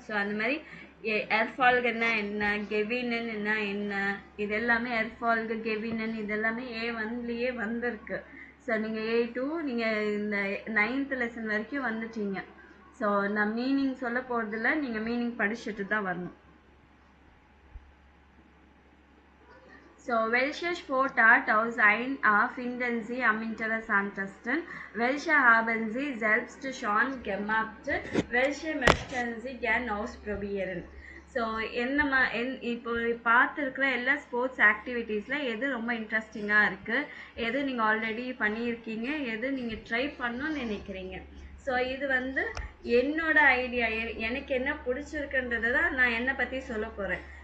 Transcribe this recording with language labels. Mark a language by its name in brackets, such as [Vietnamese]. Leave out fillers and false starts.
[Tamil] So அந்த மாதிரி ஏர்ஃபால்குன்னா என்ன, கெவினன்னா என்ன, இது எல்லாமே ஏர்ஃபால்கு கெவினன் இதெல்லாமே A1லேயே வந்திருக்கு. ஸோ நீங்கள் A2 நீங்கள் இந்த 9th லெசன் வரைக்கும் வந்துட்டீங்க. ஸோ நான் மீனிங் சொல்ல போகிறதில்ல, நீங்கள் மீனிங் படிச்சுட்டு தான் வரணும். [German] So, welche Sportart aus finden Sie am interessantesten? Welche haben Sie selbst schon gemacht? Welche möchten Sie gern ausprobieren? [Tamil] So இப்போ பார்த்துருக்குற எல்லா ஸ்போர்ட்ஸ் ஆக்டிவிட்டீஸில் எது ரொம்ப இன்ட்ரெஸ்டிங்காக இருக்குது, எது நீங்கள் ஆல்ரெடி பண்ணியிருக்கீங்க, எது நீங்கள் ட்ரை பண்ணணும்னு நினைக்கிறீங்க. ஸோ இது வந்து என்னோட ஐடியா, எனக்கு என்ன பிடிச்சிருக்குன்றதை தான் நான் என்னை பற்றி சொல்ல போகிறேன்.